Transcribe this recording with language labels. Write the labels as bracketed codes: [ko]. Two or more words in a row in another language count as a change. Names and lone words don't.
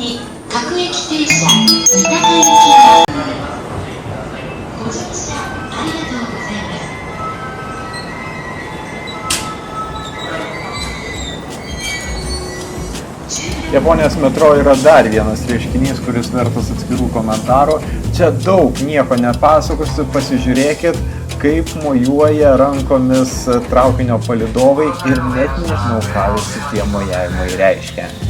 [ja] に各駅停車三鷹行きがご乗車ありがとうございます。 [lt] Japonijos metro yra dar vienas reiškinys, kuris vertas atskirų komentarų. Čia daug nieko nepasakosiu, pasižiūrėkit, kaip mojuoja rankomis traukinio palydovai ir net nežinau, ką visi tie mojavimai reiškia.